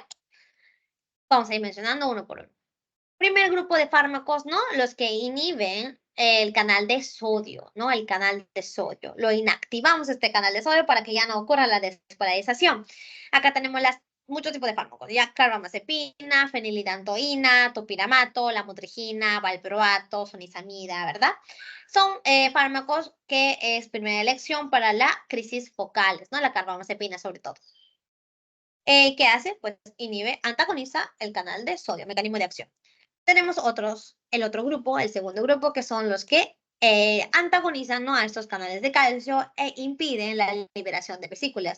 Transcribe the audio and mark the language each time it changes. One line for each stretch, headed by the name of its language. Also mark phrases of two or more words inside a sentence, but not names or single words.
Spanish: Vamos a ir mencionando uno por uno. Primer grupo de fármacos, ¿no? Los que inhiben el canal de sodio, ¿no? El canal de sodio. Lo inactivamos este canal de sodio para que ya no ocurra la despolarización. Acá tenemos muchos tipos de fármacos, ya carbamazepina, fenilidantoína, topiramato, lamotrigina, valproato, sonizamida, ¿verdad? Son fármacos que es primera elección para la crisis focales, ¿no? La carbamazepina sobre todo. ¿Qué hace? Pues inhibe, antagoniza el canal de sodio, mecanismo de acción. Tenemos el otro grupo, el segundo grupo, que son los que antagonizan, ¿no?, a estos canales de calcio e impiden la liberación de vesículas.